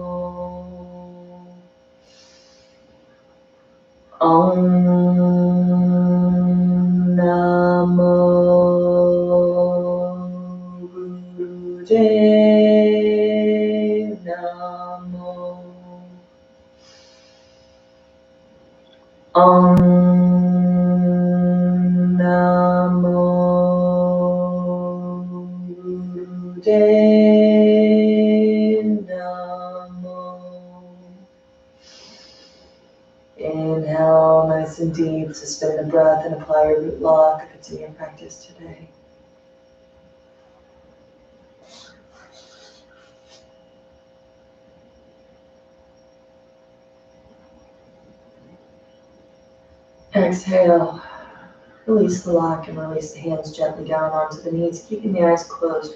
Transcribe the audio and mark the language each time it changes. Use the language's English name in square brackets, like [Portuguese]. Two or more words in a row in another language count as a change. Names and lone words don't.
[Sanskrit] Om Namo Buddhaya Namo. Om Namo Buddhaya Namo. [English] Inhale nice and deep, suspend the breath and apply your root lock if it's in your practice today. Exhale, release the lock and release the hands gently down onto the knees, keeping the eyes closed.